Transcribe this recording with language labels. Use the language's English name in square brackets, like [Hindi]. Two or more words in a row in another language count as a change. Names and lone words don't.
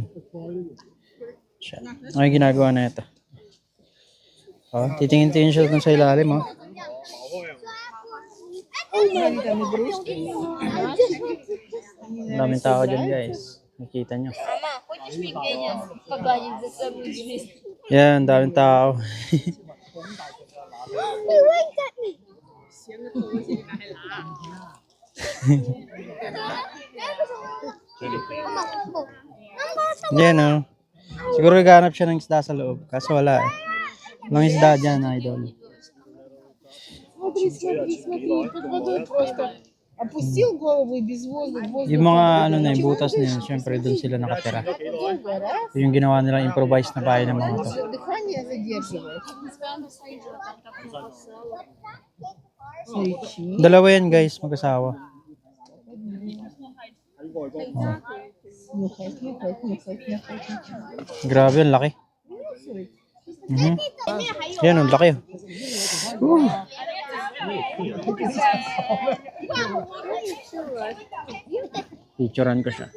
[Filipino] Siya. Ano ginagawa na ito? Oh, titingin-tingin siya dun sa ilalim, oh. Ang daming tao dyan guys. Nakita nyo. [Russian] Mama, хочешь пельмени погладить за собой? [Filipino] Yan, daming tao. [English] He winked at me. [Filipino] Yan oh. Siguro naghanap siya ng isda sa loob. Kaso wala eh. Walang isda dyan, idol. [Russian] Смотри, смотри, смотри, под водой просто опустил голову и без воздуха. [Filipino] Yung mga ano na yung butas na yun, syempre doon sila nakatira. [Russian] Долго, раз, [Filipino] Yung ginawa nilang improvised na bahay ng mga to. [Russian] дыхание задерживает. Свечи. [Filipino] Dalawa yan guys, mag-asawa. [Russian] Нюхать, нюхать, нюхать, нюхать. [Filipino] Grabe, ang laki. Mhm. Yan, ang laki. Oh. Picturean ko siya.